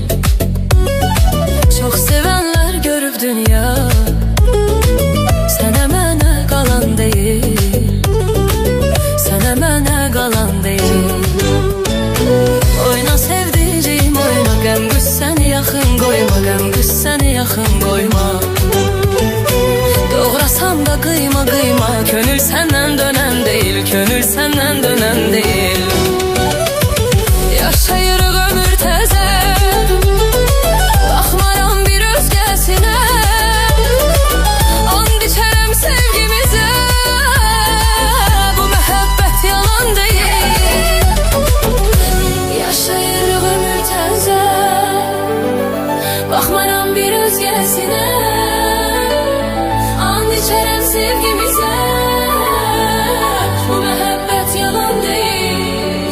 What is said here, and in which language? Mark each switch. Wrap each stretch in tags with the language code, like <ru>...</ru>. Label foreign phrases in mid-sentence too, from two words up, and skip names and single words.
<tr>Çok sevenler görüp dünya,</tr> <az>sənə mənə qalan değil, sənə mənə qalan değil. Oyna sevdiceğim oyna, qəm qüssəni yaxın qoyma, qəm qüssəni yaxın qoyma.</az> <tr>Doğrasan da kıyma kıyma, könül senden dönen değil, könül senden dönen değil.</tr> <az>Yaşayırıq ömür təzə, baxmaram bir özgəsinə, and içərəm sevgimizə, bu məhəbbət yalan değil. Yaşayırıq ömür təzə, baxmaram bir özgəsinə, içerem sevgimize, bu mehabbet yalan değil.</az>